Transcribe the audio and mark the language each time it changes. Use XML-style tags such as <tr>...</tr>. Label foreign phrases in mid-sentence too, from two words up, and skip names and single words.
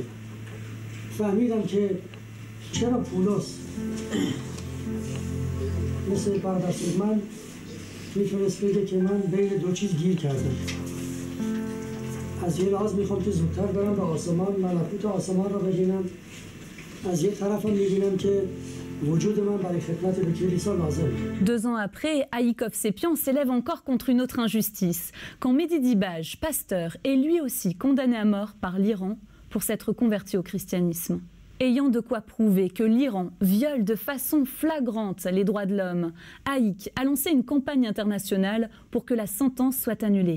<fa>فهمیدم که چرا پولس مثل برادر سودمن میتونست بگه که من بین دو چیز گیر کردم. از یه لحاظ میخوام که زودتر برم به آسمان، ملکوت آسمان رو ببینم. از یه طرفم میبینم که</fa> <fr>2 ans après, Aïkov Sepian s'élève encore contre une autre injustice, quand Mehdi Dibaj, pasteur, est lui aussi condamné à mort par l'Iran pour s'être converti au christianisme. Ayant de quoi prouver que l'Iran viole de façon flagrante les droits de l'homme, Aïk a lancé une campagne internationale pour que la sentence soit annulée.</fr>